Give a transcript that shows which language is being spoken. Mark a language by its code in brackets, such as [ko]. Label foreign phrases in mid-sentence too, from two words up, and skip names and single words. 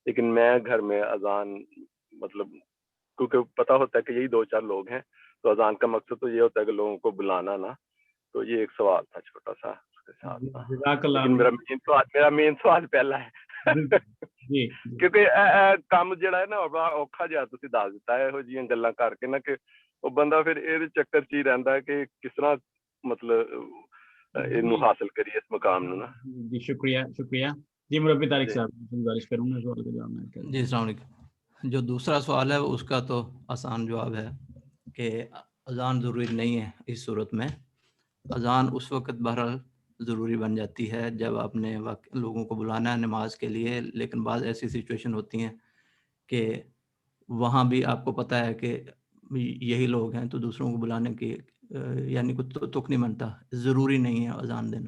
[ur] لیکن میں گھر میں اذان مطلب کیونکہ پتہ ہوتا ہے کہ یہی 2-4 لوگ ہیں، تو اذان کا مقصد تو یہ ہوتا ہے کہ لوگوں کو بلانا نا. تو یہ ایک سوال تھا چھوٹا سا اس کے ساتھ. [ar] جزاک اللہ. [ur] لیکن میرا مین سوال پہلا ہے جی [pa] کیونکہ کام جڑا ہے نا بڑا اوکھا جہا تسی دس دتا ہے ਇਹੋ ਜਿਹੀਆਂ ਗੱਲਾਂ ਕਰਕੇ ਨਾ کہ ਉਹ ਬੰਦਾ ਫਿਰ ਇਹਦੇ ਚੱਕਰ 'ਚ ਹੀ ਰਹਿੰਦਾ ہے کہ ਕਿਸ ਤਰ੍ਹਾਂ مطلب ਇਹਨੂੰ حاصل کریے اس مقام ਨੂੰ نا. [ur] جی شکریہ جی. مربی طارق صاحب گزارش کروں گا سوال کا جواب میں. جی [ar] السلام علیکم. [ur] جو دوسرا سوال ہے اس کا تو آسان جواب ہے کہ اذان ضروری نہیں ہے اس صورت میں. اذان اس وقت بہرحال ضروری بن جاتی ہے جب آپ نے لوگوں کو بلانا ہے نماز کے لیے، لیکن بعض ایسی سچویشن ہوتی ہیں کہ وہاں بھی آپ کو پتہ ہے کہ یہی لوگ ہیں تو دوسروں کو بلانے کی یعنی کچھ تک نہیں بنتا، ضروری نہیں ہے اذان دینا.